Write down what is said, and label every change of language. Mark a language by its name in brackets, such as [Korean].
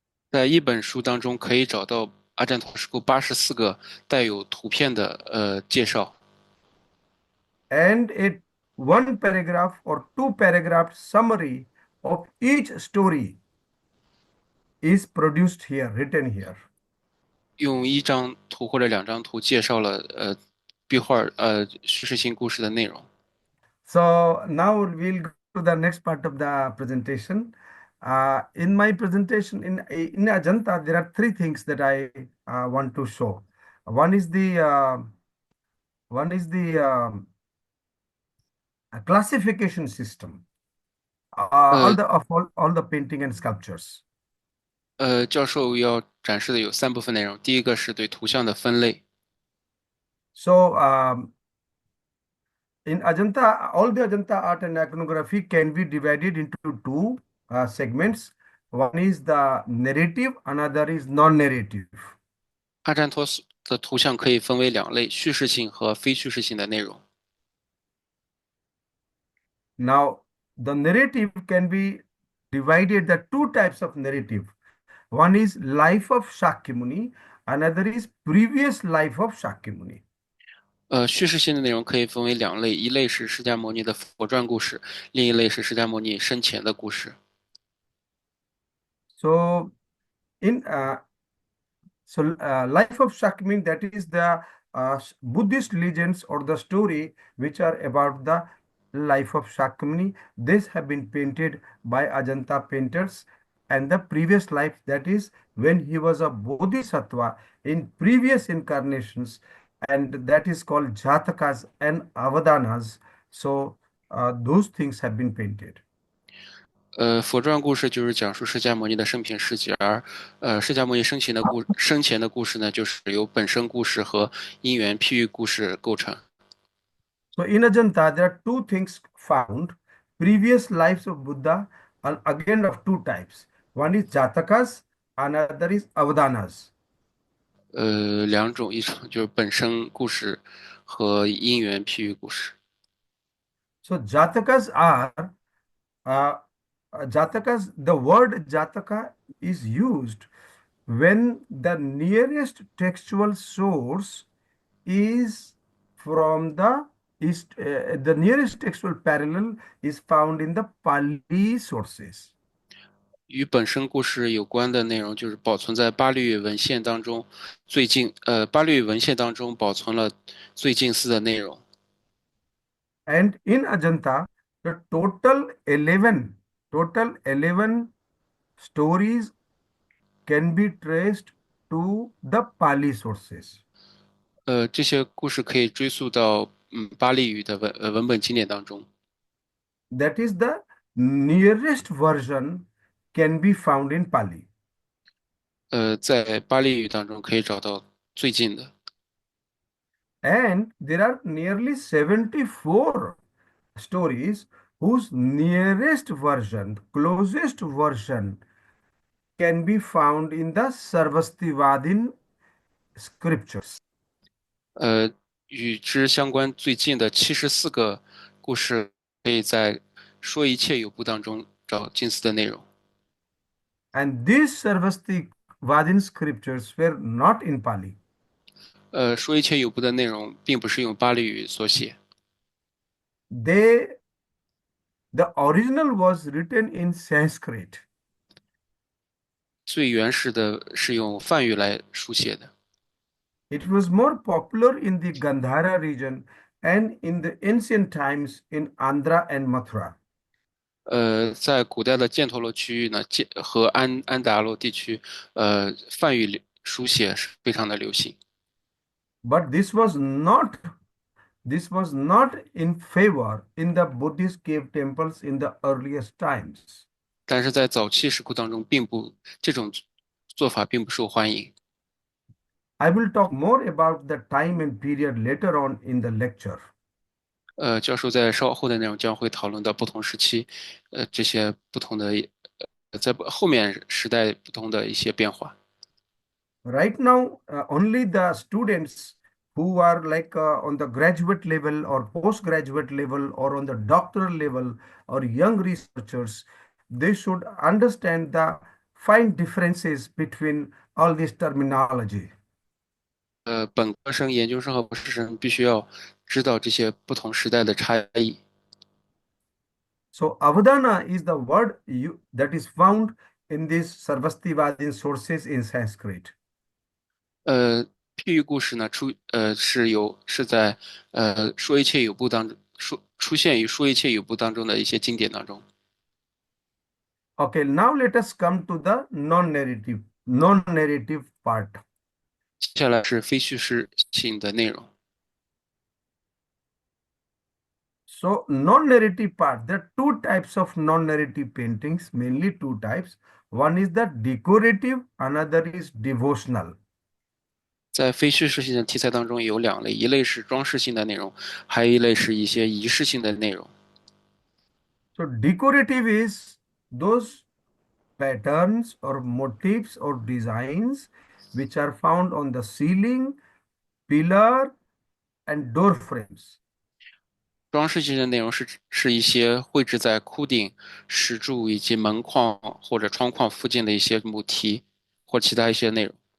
[Chinese] 在一本书当中可以找到阿占陀石窟84个带有图片的介绍。 [English] And 1 paragraph or 2 paragraph summary of each story is produced here, written here. [Chinese] 用1张图或者2张图介绍了壁画叙事性故事的内容。 [English] So now we'll go to the next part of the presentation. In my presentation in Ajanta, there are 3 things that I want to show. One is the classification system. All the painting and sculptures. [Chinese] 教授要展示的有3部分内容。第一个是对图像的分类。 [English] So in Ajanta, all the Ajanta art and iconography can be divided into 2 segments. One is the narrative, another is non-narrative. [Chinese] 阿占陀的图像可以分为两类：叙事性和非叙事性的内容。 [English] Now, the narrative can be divided the two types of narrative. One is life of Shakyamuni, another is previous life of Shakyamuni. [Chinese] 叙事性的内容可以分为两类，一类是释迦牟尼的佛传故事，另一类是释迦牟尼生前的故事。 [English] So, in life of Shakyamuni, that is the Buddhist legends or the story which are about the life of Shakyamuni. These have been painted by Ajanta Painters. And the previous life, that is when he was a Bodhisattva in previous incarnations, and that is called Jatakas and Avadanas. So those things have been painted. [Chinese] 佛传故事就是讲述释迦牟尼的生平事迹，而释迦牟尼生前的故事呢，就是由本身故事和因缘譬喻故事构成。 [English] So in Ajanta, there are two things found. Previous lives of Buddha are again of two types. One is Jatakas, another is Avadanas. [Chinese] 两种，一种就是本身故事和因缘譬喻故事。 [English] So Jatakas are, uh, Jatakas, the word Jataka is used when the nearest textual source is from the nearest textual parallel is found in the Pali sources. [Chinese] 与本身故事有关的内容，就是保存在巴律文献当中，巴律文献当中保存了最近似的内容。 [English] And in Ajanta, the total 11 stories can be traced to the Pali sources. [Chinese] 这些故事可以追溯到巴利语的文本经典当中。 [English] That is the nearest version can be found in Pali. [Chinese] 在巴利语当中可以找到最近的。 [English] And there are nearly 74 stories whose nearest version, closest version, can be found in the Sarvastivadin scriptures. [Chinese] 与之相关最近的74个故事，可以在说一切有部当中找近似的内容。 [English] And these Sarvastivadin scriptures were not in Pali. [Chinese] 说一切有部的内容并不是用巴利语所写， [English] The original was written in Sanskrit. [Chinese] 最原始的是用梵语来书写的。 [English] It was more popular in the Gandhara region and in the ancient times in Andhra and Mathura. [Chinese] 在古代的犍陀罗区域呢，和安达罗地区，梵语书写是非常的流行。 [English] But this was not in favor in the Buddhist cave temples in the earliest times. [Chinese] 但是在早期石窟当中，这种做法并不受欢迎。 [English] I will talk more about the time and period later on in the lecture. [Chinese] 教授在稍后的内容将会讨论到不同时期，这些不同的，在后面时代不同的一些变化。 [English] Right now, only the students who are like on the graduate level or postgraduate level or on the doctoral level or young researchers, they should understand the fine differences between all this terminology. [Chinese] 本科生、研究生和博士生必须要知道这些不同时代的差异。 [English] So Avadana is the word that is found in these Sarvastivadin sources in Sanskrit. [Chinese] 譬喻故事呢，是在说一切有部当中出现于说一切有部当中的一些经典当中。 [English] Okay, now let us come to the non-narrative part. [Chinese] 接下来是非叙事性的内容。 [English] So non-narrative part, there are two types of non-narrative paintings, mainly two types. One is the decorative, another is devotional. [Chinese] 在非叙事性的题材当中有两类，一类是装饰性的内容，还有一类是一些仪式性的内容。 [English] So decorative is those patterns or motifs or designs which are found on the ceiling pillar and door frames. [Chinese] 装饰性的内容是一些绘制在窟顶、石柱以及门框或者窗框附近的一些母题或其他一些内容。